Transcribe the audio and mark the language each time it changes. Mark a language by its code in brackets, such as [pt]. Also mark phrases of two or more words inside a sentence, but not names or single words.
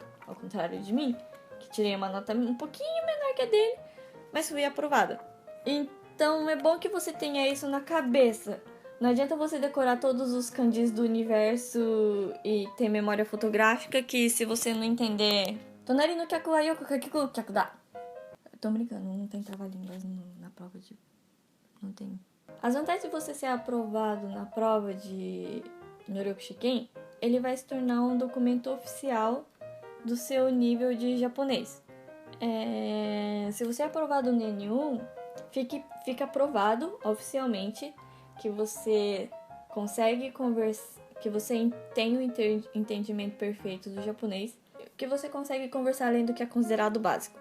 [pt] Ao contrário de mim, que tirei uma nota um pouquinho menor que a dele, mas fui aprovada. Então é bom que você tenha isso na cabeça. Não adianta você decorar todos os kanjis do universo e ter memória fotográfica, que se você não entender... [ja] 隣の客はよく柿食う客だ. [pt] Tô brincando, não tem trava-línguas na prova de... Não tem. As vantagens de você ser aprovado na prova de Noryoku Shiken, ele vai se tornar um documento oficial do seu nível de japonês. Se você é aprovado no N1, fica aprovado oficialmente que você consegue conversar, que você tem o entendimento perfeito do japonês, que você consegue conversar além do que é considerado básico.